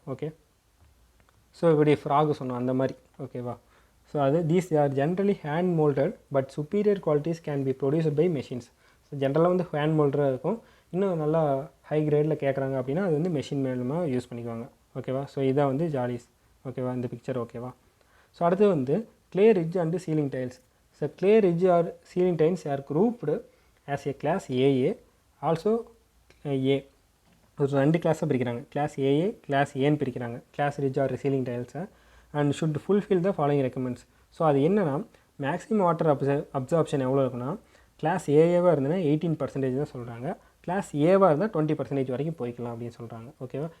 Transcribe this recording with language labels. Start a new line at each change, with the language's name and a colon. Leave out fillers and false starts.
Tamil: Okay, so இப்படி frock சொன்னோம் அந்த மாதிரி. ஓகேவா?
English: So அது these are generally hand molded but superior qualities can be produced by machines.
Tamil: So ஜென்ரலாக வந்து ஹேண்ட் மோல்டராக இருக்கும். இன்னும் நல்லா ஹை கிரேடில் கேட்குறாங்க அப்படின்னா அது வந்து மெஷின் மூலமாக யூஸ் பண்ணிக்குவாங்க. ஓகேவா? ஸோ இதான் வந்து ஜாலிஸ். ஓகேவா? இந்த பிக்சர். ஓகேவா?
English: so
Tamil: அடுத்து வந்து
English: clay ridge and ceiling tiles. So clay ridge or ceiling tiles are grouped as a class AA, also A.
Tamil: ஒரு 2 கிளாஸாக பிரிக்கிறாங்க. கிளாஸ் ஏஏ, கிளாஸ் ஏன்னு பிரிக்கிறாங்க.
English: Class ridge or ceiling டைல்ஸை and should fulfil the following recommends.
Tamil: So அது என்னென்னா maximum water absorption எவ்வளோ இருக்குன்னா class ஏஏவாக இருந்ததுன்னா 18% தான் சொல்கிறாங்க. கிளாஸ் ஏவாக இருந்தால் 20% வரைக்கும் போய்க்கலாம் அப்படின்னு சொல்கிறாங்க. ஓகேவா?